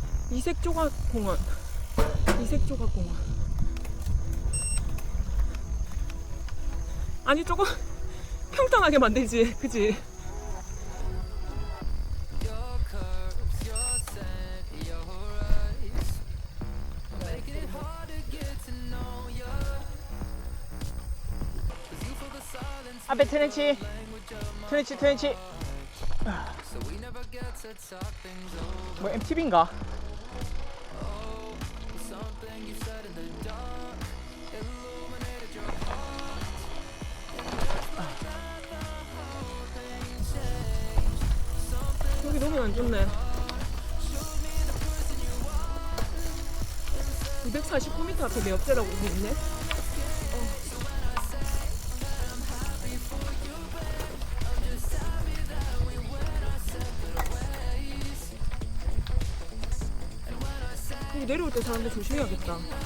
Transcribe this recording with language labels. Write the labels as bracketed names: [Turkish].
[Korean] 이색조각공원. 이색조각공원. 아니, 조금 평탄하게 만들지, 그치? [English] Your curves, your scent, your eyes, making it hard to get to know ya. 'Cause you fill the silence [Korean] 앞에 트렌치. 트렌치, 트렌치. [English] so we never get to talk things over. [Korean] 뭐, MTV인가? [English] Oh, something you said in the dark illuminated your heart. And just like that, the whole thing changed. Something [Korean] 여기 너무 안 좋네. [English] showed me the person you are. [Korean] 249m 앞에 매업제라고 돼 있네. 여기 내려올 때 사람들 조심해야겠다.